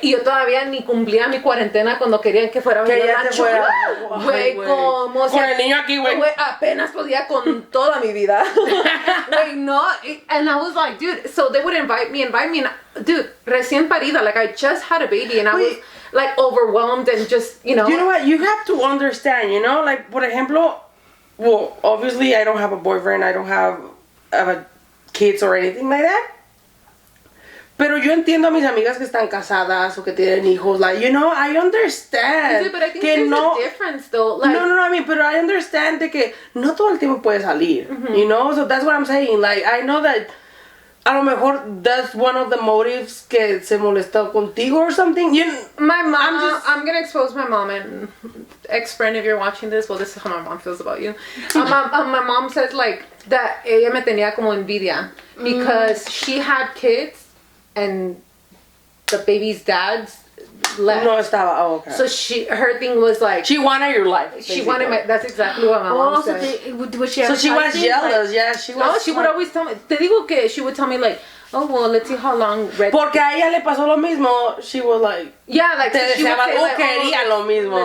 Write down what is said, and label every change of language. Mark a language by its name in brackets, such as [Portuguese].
[Spanish] Y yo todavía ni cumplía mi cuarentena cuando querían que fuera a venir al rancho. Güey, como con el niño aquí, güey. Apenas podía con toda mi vida. [English] Like, no. And I was like, dude, so they would invite me, and dude, [Spanish] recién parida. [English] Like, I just had a baby, and I was like overwhelmed and just, you know. You know what? You have to understand, you know, like, [Spanish] por ejemplo, [English] well, obviously I don't have a boyfriend, I don't have kids or anything like that. [Spanish] Pero yo entiendo a mis amigas que están casadas o que tienen hijos, [English] like, you know, I understand. Sí, but I think there's a difference, though. Like, no, I mean, pero I understand [Spanish] de que no todo el tiempo puede salir, [English] you know, so that's what I'm saying. Like, I know that [Spanish] a lo mejor [English] that's one of the motives [Spanish] que se molestó contigo [English] or something. My mom, I'm gonna expose my mom, and ex-friend, if you're watching this, well, this is how my mom feels about you. My mom says, like, that [Spanish] ella me tenía como envidia [English] because she had kids and the baby's dad's left. [Spanish] No estaba. Oh, okay. [English] So her thing was like, she wanted your life. Basically. She wanted that's exactly what my mom said. So she was jealous. Like, yeah, she was. No, she would always tell me. [Spanish] Te digo que [English] she would tell me like, oh well, let's see how long. [Spanish] Porque a ella le pasó lo mismo. [English] She was like, yeah, like [Spanish] te deseaba, quería lo mismo.